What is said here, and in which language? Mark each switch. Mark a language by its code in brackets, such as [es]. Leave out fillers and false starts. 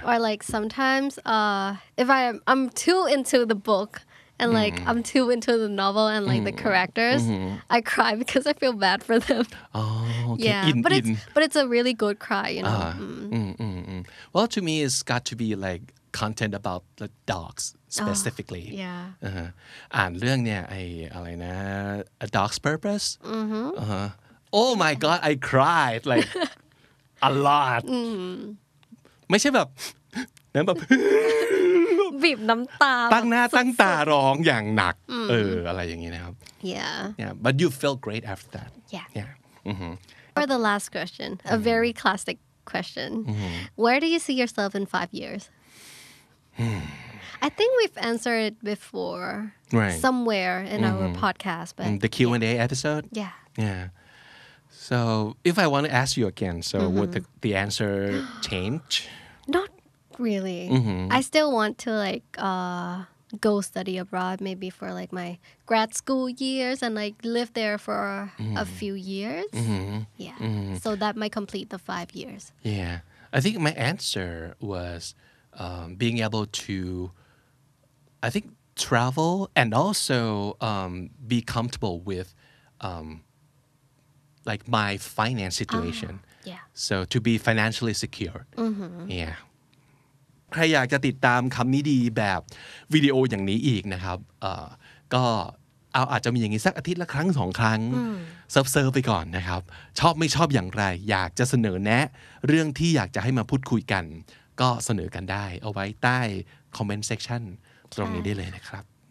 [en] Or like sometimes, if I'm too into the book and like I'm too into the novel and like the characters, I cry because I feel bad for them. oh okay Yeah, but it's a really good cry, you know. well to me it's got to be like content about the dogs specifically Yeah. [th] อ่านเรื่องเนี่ยไออะไรนะ A Dog's Purpose [en] oh my god I cried like a lot [th] ไม่ใช่แบบนั้นแบบ บีบน้ำตา ตั้งหน้าตั้งตาร้องอย่างหนักอะไรอย่างนี้นะครับ [en] Yeah. yeah but you felt great after that Yeah. yeah For the last question, a very classic question. Where do you see yourself in 5 years? I think we've answered it before Right. somewhere in our podcast, but the Q&A episode yeah. yeah so if I want to ask you again so would the answer change Not really. I still want to like go study abroad maybe for like my grad school years and like live there for a few years. Yeah. So that might complete the 5 years. Yeah, I think my answer was being able to, I think, travel and also be comfortable with like my finance situation. Yeah. So to be financially secure. Yeah. [th] ใครอยากจะติดตามคำนี้ดีแบบวิดีโออย่างนี้อีกนะครับก็อาจจะมีอย่างนี้สักอาทิตย์ละครั้ง2 ครั้งเซิร์ฟไปก่อนนะครับชอบไม่ชอบอย่างไรอยากจะเสนอแนะเรื่องที่อยากจะให้มาพูดคุยกันก็เสนอกันได้เอาไว้ใต้คอมเมนต์เซกชันตรงนี้ได้เลยนะครับ